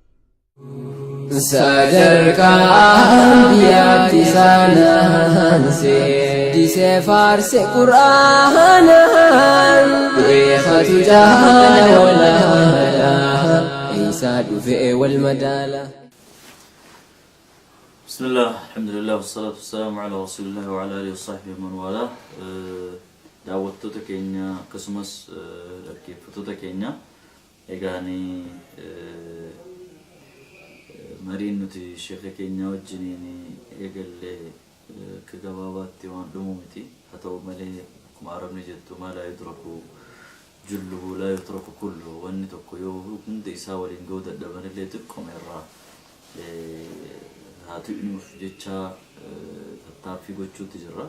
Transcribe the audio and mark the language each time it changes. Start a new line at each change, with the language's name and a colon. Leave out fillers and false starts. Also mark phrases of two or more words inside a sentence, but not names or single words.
Oromo: Sadarkaan biyyaatti saanaan seedisee faarse quraanaan beekatu jaala walaala isaa dhufee wal madaala.
Arabic: بسم الله، الحمد لله، والصلاة والسلام على رسول الله وعلى آله وصحبه من والاه.
Oromo: Daawwattoota keenya akkasumas dhaggeeffattoota keenya egaanii mariin nuti sheekha keenya wajjiniin eegalle akka gabaabaatti waan dhumu miti. Haa ta'u malee akkuma arabni jettu
Arabic: ما لا يدرك جله لا يترك كله,
Oromo: wanni tokko yoo hunda isaa waliin ga'uu dadhaban illee xiqqooma irraa haa tu'inuuf jecha tattaaffii gochuutti jirra.